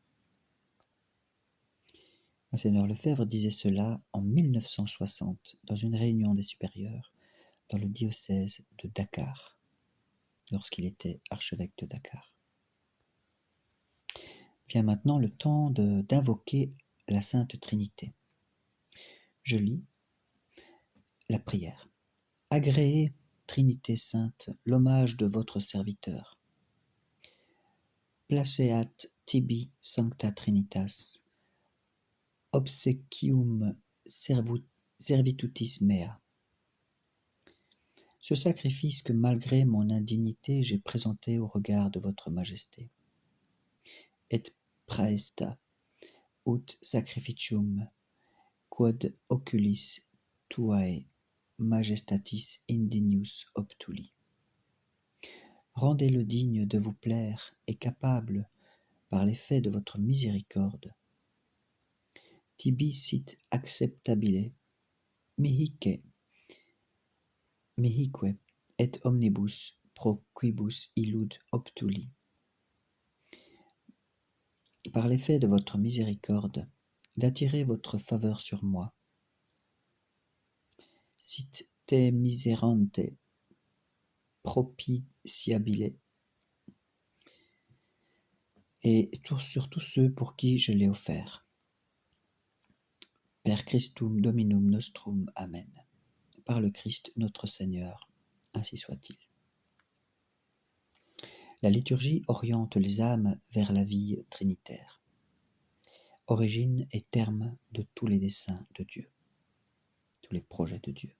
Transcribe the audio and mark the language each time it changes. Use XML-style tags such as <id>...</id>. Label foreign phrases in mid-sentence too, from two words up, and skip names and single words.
<fr>Monseigneur Lefebvre disait cela en 1960 dans une réunion des supérieurs dans le diocèse de Dakar, lorsqu'il était archevêque de Dakar. Vient maintenant le temps d'invoquer la Sainte Trinité. Je lis la prière. Agréez, Trinité Sainte, l'hommage de votre serviteur.</fr> <la>Placeat tibi sancta Trinitas, obsequium servitutis mea.</la> <fr>Ce sacrifice que malgré mon indignité j'ai présenté au regard de votre majesté.</fr> <la>Et praesta ut sacrificium quod oculis tuae majestatis indignius obtuli.</la> <fr>Rendez-le digne de vous plaire et capable, par l'effet de votre miséricorde,</fr> <la>tibi sit acceptabile mihique et omnibus pro quibus illud obtuli.</la> <fr>Par l'effet de votre miséricorde, d'attirer votre faveur sur moi.</fr> <la>Sit te miserante propitiabile,</la> <fr>et sur tous ceux pour qui je l'ai offert.</fr> <la>Per Christum Dominum Nostrum. Amen.</la> <fr>Par le Christ notre Seigneur, ainsi soit-il. La liturgie oriente les âmes vers la vie trinitaire, origine et terme de tous les desseins de Dieu, tous les projets de Dieu.</fr>